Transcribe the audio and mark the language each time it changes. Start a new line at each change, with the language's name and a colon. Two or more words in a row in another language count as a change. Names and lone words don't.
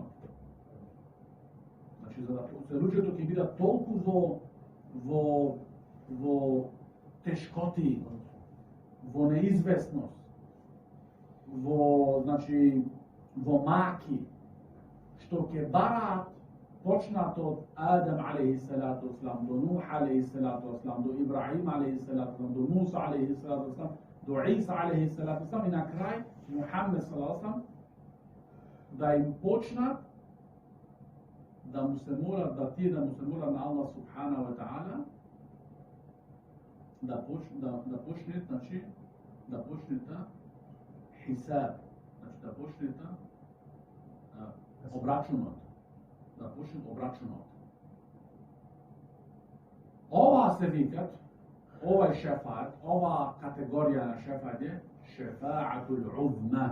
Macedonian: Значи, за да се луѓето ќе бидат толку во тешкоти, во неизвестност, во маки, што ќе бараат почнато од Адам
Arabic: عليه الصلاة والسلام,
Macedonian: до Нух
Arabic: عليه الصلاة والسلام,
Macedonian: до Ибрахим
Arabic: عليه الصلاة والسلام,
Macedonian: до Муса
Arabic: عليه الصلاة والسلام,
Macedonian: до Иса
Arabic: عليه الصلاة والسلام
Macedonian: и на крај Мухаммед
Arabic: صلى الله عليه
Macedonian: да им почнат да му се молат, да му се молат на Аллах
Arabic: سبحانه وتعالى
Macedonian: да почне, значи, да почне хисаб, значи да почне обрачунот. Да почне обрачунот. Ова се викат, ова е шефаат, ова категорија на шефаат е
Arabic: الشفاعة العظمى.